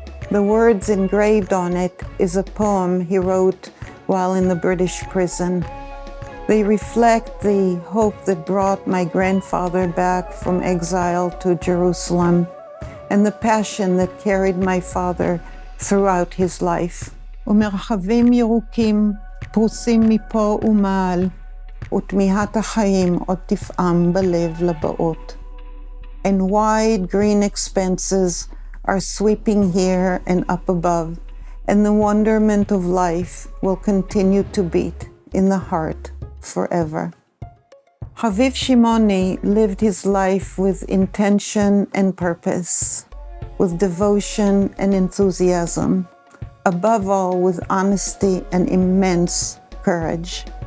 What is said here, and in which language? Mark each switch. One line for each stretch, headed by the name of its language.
English: The words engraved on it is a poem he wrote while in the British prison. They reflect the hope that brought my grandfather back from exile to Jerusalem and the passion that carried my father throughout his life.
Hebrew: ומרחבים ירוקים פרוסים מפה ומעל, ותמיהת החיים עוד תפעם בלב לבאות.
English: And wide green expanses are sweeping here and up above, and the wonderment of life will continue to beat in the heart forever. Haviv Shimoni lived his life with intention and purpose, with devotion and enthusiasm, above all with honesty and immense courage.